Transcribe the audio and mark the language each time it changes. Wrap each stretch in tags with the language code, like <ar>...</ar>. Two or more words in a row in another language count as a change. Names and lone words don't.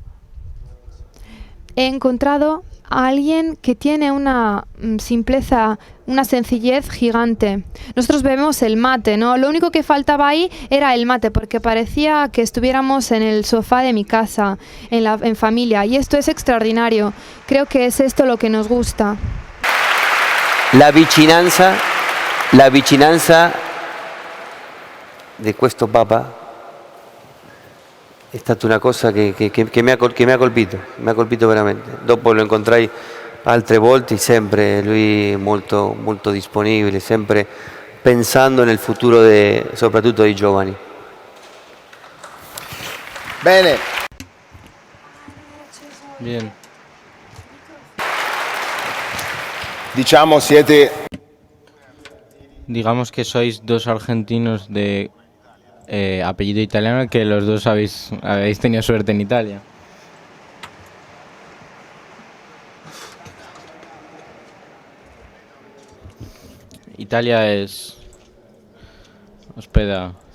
<es>He encontrado a alguien que tiene una simpleza, una sencillez gigante. Nosotros bebemos el mate, ¿no? Lo único que faltaba ahí era el mate, porque parecía que estuviéramos en el sofá de mi casa, en familia. Y esto es extraordinario. Creo que es esto lo que nos gusta.</es> <it>La vicinanza di questo Papa è stata una cosa che mi ha colpito veramente. Dopo lo incontrai altre volte, sempre lui molto, molto disponibile, sempre pensando nel futuro soprattutto dei giovani. Bene,</it> <es>Bien.</es> <it>diciamo</it> <es>Digamos que sois dos argentinos de apellido italiano, que los dos habéis tenido suerte en Italia. Italia hospeda.</es>